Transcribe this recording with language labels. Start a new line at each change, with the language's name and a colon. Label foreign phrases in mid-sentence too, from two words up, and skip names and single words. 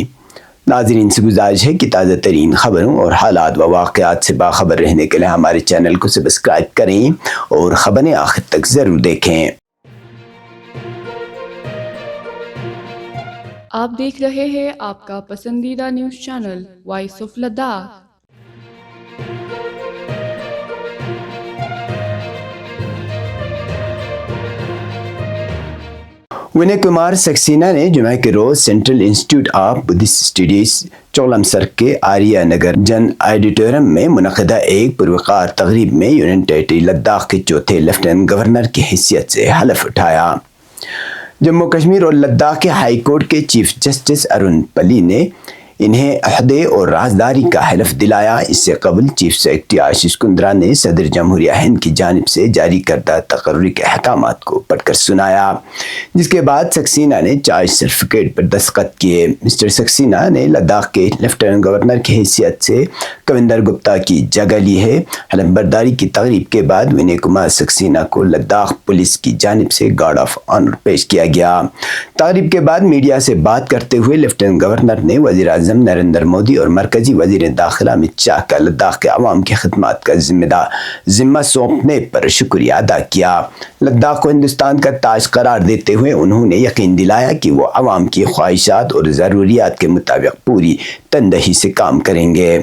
Urdu: ناظرین سے گزارش ہے کہ تازہ ترین خبروں اور حالات و واقعات سے باخبر رہنے کے لیے ہمارے چینل کو سبسکرائب کریں اور خبریں آخر تک ضرور دیکھیں. آپ دیکھ رہے ہیں آپ کا پسندیدہ
English: news channel
Urdu: وائس آف لداخ. ونے کمار سکسینہ نے جمعہ کے روز سینٹرل انسٹیٹیوٹ آف بدھسٹ اسٹڈیز چولم سر کے آریہ نگر جن آڈیٹوریم میں منعقدہ ایک پروقار تقریب میں
English: Union Territory
Urdu: لداخ کے چوتھے
English: Lieutenant Governor
Urdu: کی حیثیت سے حلف اٹھایا. جموں کشمیر اور لداخ کے
English: High Court
Urdu: کے
English: Chief Justice
Urdu: ارون پلی نے انہیں عہدے اور رازداری کا حلف دلایا. اس سے قبل
English: Chief Secretary
Urdu: آشیش کندرا نے صدر جمہوریہ ہند کی جانب سے جاری کردہ تقرری کے احکامات کو پڑھ کر سنایا، جس کے بعد سکسینہ نے
English: charge certificate
Urdu: پر دستخط کیے. مسٹر سکسینہ نے لداخ کے
English: Lieutenant Governor
Urdu: کی حیثیت سے کویندر گپتا کی جگہ لی ہے. حلف برداری کی تقریب کے بعد ونے کمار سکسینہ کو لداخ پولیس کی جانب سے
English: guard of honour
Urdu: پیش کیا گیا. تقریب کے بعد میڈیا سے بات کرتے ہوئے
English: Lieutenant Governor
Urdu: نے وزیر اعظم نریندر مودی اور مرکزی وزیر داخلہ امت شاہ کا لداخ کے عوام کی خدمات کا ذمہ سونپنے پر شکریہ ادا کیا. لداخ کو ہندوستان کا تاج قرار دیتے ہوئے انہوں نے یقین دلایا کہ وہ عوام کی خواہشات اور ضروریات کے مطابق پوری تندہی سے کام کریں گے.